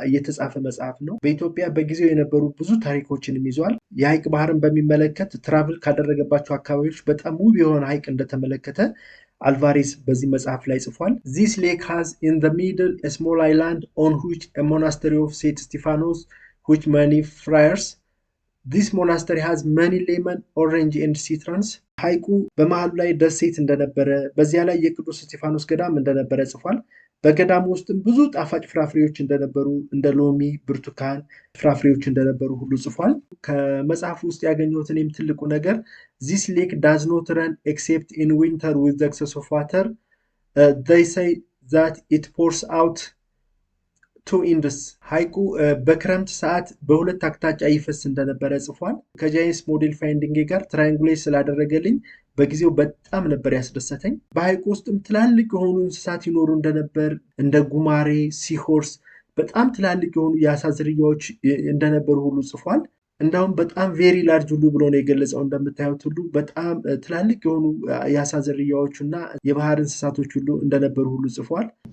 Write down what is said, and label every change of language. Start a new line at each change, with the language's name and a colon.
Amharic: የተጻፈ መጽሐፍ ነው። በኢትዮጵያ በጊዜው የነበሩ ብዙ ታሪኮችንም ይዟል። የሐይቅ ባህርን በሚመለከት ትራቭል ካደረገባቸው አካባቢዎች በጣም ውብ የሆነ ሐይቅ እንደተመለከተ አልቫሬዝ በዚህ መጽሐፍ ላይ ጽፏል።
English: This lake has in the middle a small island on which a monastery of St. Stephanos which many friars. This monastery has many lemon, orange and citrons.
Amharic: ሐይቁ በመሃሉ ላይ ደሴት እንደነበረ፣ በዚያ ላይ የቅዱስ እስጢፋኖስ ገዳም እንደነበረ ጽፏል። በገዳሙ ውስጥም ብዙ ጣፋጭ ፍራፍሬዎች እንደነበሩ እንደ ሎሚ፣ ብርቱካን ፍራፍሬዎች እንደነበሩ ሁሉ ጽፏል። ከመጽሐፉ ውስጥ ያገኘሁት እኔም ትልቁ ነገር
English: this lake does not run except in winter with the excess of water. They say that it pours out two ends.
Amharic: ሐይቁ በክረምት ሰዓት በሁለት አቅጣጫ ይፈስ እንደነበረ ጽፏል። ከጂአይኤስ ሞዴል ፋይንዲንግ ጋር ትራያንጉሌት ስላደረገልኝ በጊዜው በጣም ነበር ያስደሰተኝ። በሐይቁ ውስጥም ትላልቅ የሆኑ እንስሳት ይኖሩ እንደነበር እንደ ጉማሬ፣ ሲሆርስ በጣም ትላልቅ የሆኑ የአሳ ዝርያዎች እንደነበሩ ሁሉ ጽፏል። እንዳውም በጣም ቬሪ ላርጅ ሁሉ ብሎ ነው የገለጸው። እንደምታዩት ሁሉ በጣም ትላልቅ የሆኑ የአሳ ዝርያዎች እና የባህር እንስሳቶች ሁሉ እንደነበሩ ሁሉ ጽፏል።